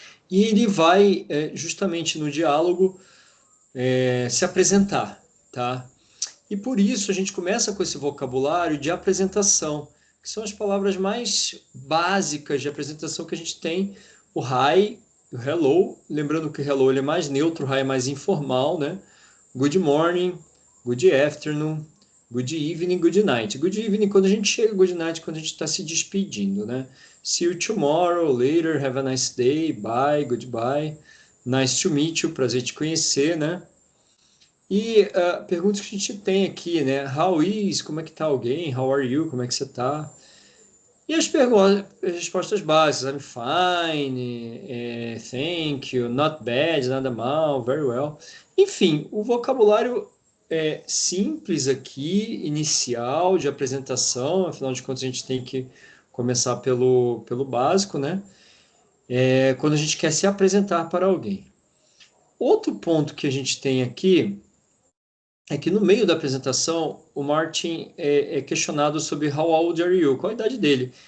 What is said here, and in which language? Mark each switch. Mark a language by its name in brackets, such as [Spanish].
[Portuguese] E ele vai, justamente no diálogo, se apresentar, tá? E por isso a gente começa com esse vocabulário de apresentação, que são as palavras mais básicas de apresentação que a gente tem. O hi, o hello, lembrando que o hello ele é mais neutro, o hi é mais informal, né? [English] Good morning, good afternoon, good evening, good night. Good evening [Portuguese] quando a gente chega, [English] good night [Portuguese] quando a gente está se despedindo, né? [English] See you tomorrow, later, have a nice day, bye, goodbye. Nice to meet you, [Portuguese] prazer te conhecer, né? E perguntas que a gente tem aqui, né? [English] How is? [Portuguese] Como é que tá alguém? [English] How are you? [Portuguese] Como é que você tá? E as respostas básicas, [English] I'm fine, thank you, not bad, [Portuguese] nada mal, [English] very well. [Portuguese] Enfim, o vocabulário é simples aqui, inicial, de apresentação, afinal de contas a gente tem que começar pelo básico, né? Quando a gente quer se apresentar para alguém. Outro ponto que a gente tem aqui é que no meio da apresentação, o Martin é questionado sobre [English] how old are you? [Portuguese] Qual a idade dele?